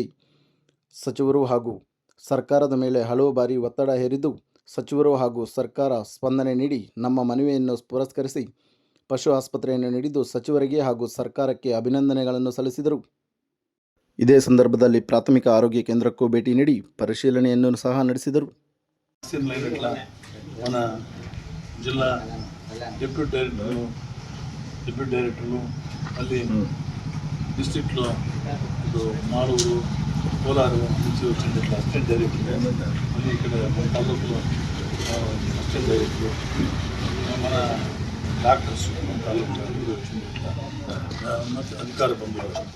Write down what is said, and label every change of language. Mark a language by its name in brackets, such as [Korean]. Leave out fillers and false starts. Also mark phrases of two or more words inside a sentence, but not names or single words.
[Kannada] ಸಚಿವರು ಹಾಗೂ ಸರ್ಕಾರದ ಮೇಲೆ ಹಲವು ಬಾರಿ ಒತ್ತಡ ಹೇರಿದ್ದು, ಸಚಿವರು ಹಾಗೂ ಸರ್ಕಾರ ಸ್ಪಂದನೆ ನೀಡಿ ನಮ್ಮ ಮನವಿಯನ್ನು ಪುರಸ್ಕರಿಸಿ ಪಶು ಆಸ್ಪತ್ರೆಯನ್ನು ನೀಡಿದ್ದು ಸಚಿವರಿಗೆ ಹಾಗೂ ಸರ್ಕಾರಕ್ಕೆ ಅಭಿನಂದನೆಗಳನ್ನು ಸಲ್ಲಿಸಿದರು. ಇದೇ ಸಂದರ್ಭದಲ್ಲಿ ಪ್ರಾಥಮಿಕ ಆರೋಗ್ಯ ಕೇಂದ್ರಕ್ಕೂ ಭೇಟಿ ನೀಡಿ ಪರಿಶೀಲನೆಯನ್ನು ಸಹ ನಡೆಸಿದರು. [Telugu] మన జిల్లా [English] deputy directors [Telugu] మళ్ళీ డిస్ట్రిక్ట్లో ఇప్పుడు మాలూరు కోలారు నుంచి వచ్చింది ఇట్లా [English] assistant director, [Telugu] మళ్ళీ ఇక్కడ మన తాలూకులో [English] assistant director, [Telugu] మన డాక్టర్స్ మన తాలూకులో అందరూ వచ్చింది ఇట్లా అధికార బంధువులు.